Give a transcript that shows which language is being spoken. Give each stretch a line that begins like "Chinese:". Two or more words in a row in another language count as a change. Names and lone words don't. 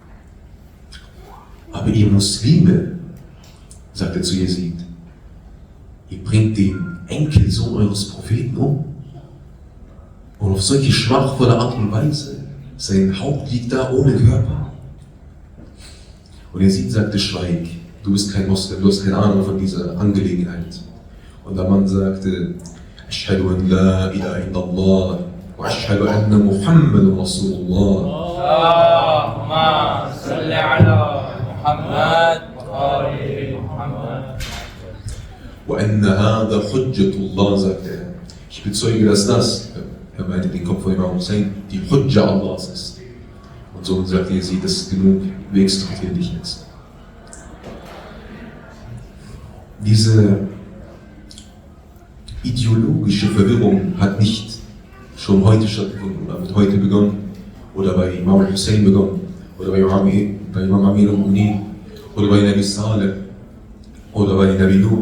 German: Aber ihr Muslime, sagt er zu Yazid, ihr bringt den Enkelsohn eures Propheten um. Und auf solche schmachvolle Art und Weise, sein Haupt liegt da ohne Körper. Und Yazid sagte, schweig, du bist kein Moslem, du hast keine Ahnung von dieser Angelegenheit. Und der Mann sagte,
Arabic: أشهد أن لا إله إلا الله وأشهد أن محمدا رسول الله. اللهم صل على محمد وآل محمد. وأن هذا حجة الله,
German: sagte er. Ich bezeuge, dass das, er meinte den Kopf von Imam Hussein, die Hujja Allahs ist. Und so sagte Yazid, das ist genug, wir extraktieren dich jetzt. Diese ideologische Verwirrung hat nicht schon heute stattgefunden oder wird heute begonnen oder bei Imam Hussein begonnen oder bei Imam
Arabic: أمير المؤمنين
German: oder bei Nabi Saleh oder bei Nabi Nuh.